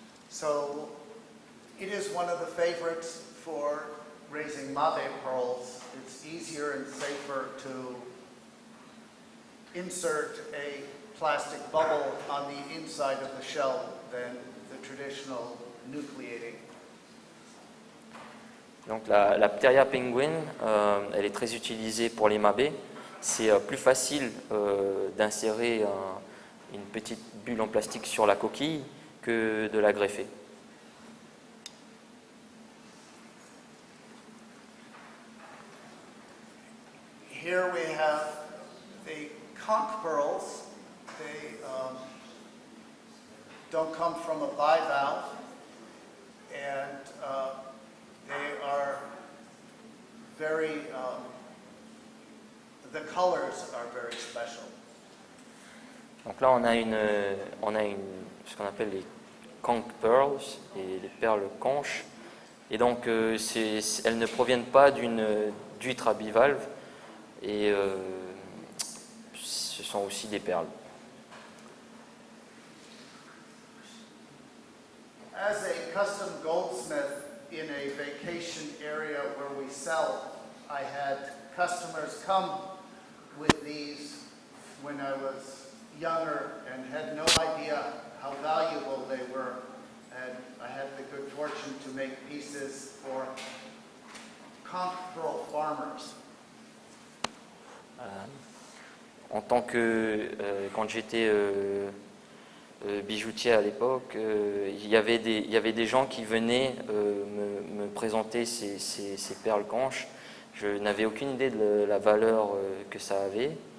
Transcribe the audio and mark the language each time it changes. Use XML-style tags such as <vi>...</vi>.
<en>So it is one of the favorites for raising mabe pearls. It's easier and safer to insert a plastic bubble on the inside of the shell than the traditional nucleating.</en> <fr>Donc la Pteria penguin, elle est très utilisée pour les mabés. C'est plus facile d'insérer une petite bulle en plastique sur la coquille que de la greffer.</fr> <en>Here we have the conch pearls. They don't come from a bivalve, and they are very, the colors are very special.</en> <fr>Donc là on a ce qu'on appelle les conch pearls, et les perles conches, et donc elles ne proviennent pas d'huître à bivalve, et ce sont aussi des perles.</fr> <en>As a custom goldsmith in a vacation area where we sell, I had customers come with these when I was younger and had no idea how valuable they were. And I had the good fortune to make pieces for conch pearl farmers.</en> <fr>En tant que quand j'étais bijoutier à l'époque, il y avait des gens qui venaient me présenter ces perles conches. Je n'avais aucune idée de la valeur que ça avait.</fr>